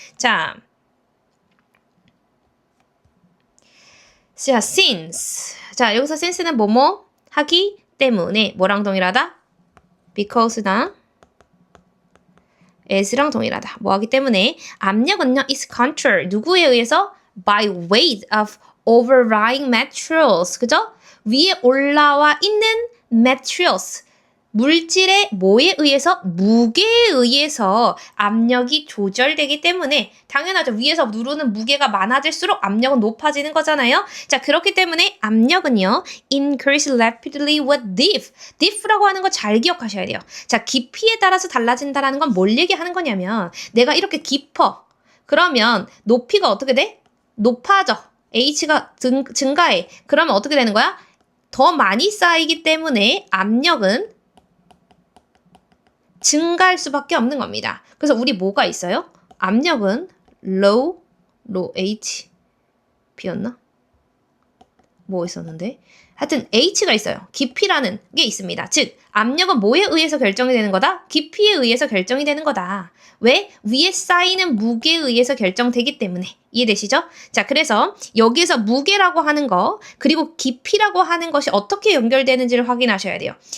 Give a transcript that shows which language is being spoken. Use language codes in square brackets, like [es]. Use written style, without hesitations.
[en] 자, since. [ko] 자, 여기서 since는 뭐뭐 하기 때문에 뭐랑 동일하다? because나 as랑 동일하다. 뭐 하기 때문에 압력은요 [en] is controlled. [ko] 누구에 의해서? [en] by weight of overlying materials. [ko] 그죠? 위에 올라와 있는 materials. 물질의 뭐에 의해서? 무게에 의해서 압력이 조절되기 때문에 당연하죠. 위에서 누르는 무게가 많아질수록 압력은 높아지는 거잖아요. 자, 그렇기 때문에 압력은요. [en] increase rapidly with depth. [ko] depth라고 하는 거 잘 기억하셔야 돼요. 자, 깊이에 따라서 달라진다라는 건 뭘 얘기하는 거냐면 내가 이렇게 깊어. 그러면 높이가 어떻게 돼? 높아져. h가 증가해. 그러면 어떻게 되는 거야? 더 많이 쌓이기 때문에 압력은 증가할 수밖에 없는 겁니다. 그래서 우리 뭐가 있어요? 압력은 low H B였나? 뭐 있었는데? 하여튼 H가 있어요. 깊이라는 게 있습니다. 즉 압력은 뭐에 의해서 결정이 되는 거다? 깊이에 의해서 결정이 되는 거다. 왜? 위에 쌓이는 무게에 의해서 결정되기 때문에. 이해되시죠? 자, 그래서 여기에서 무게라고 하는 거 그리고 깊이라고 하는 것이 어떻게 연결되는지를 확인하셔야 돼요.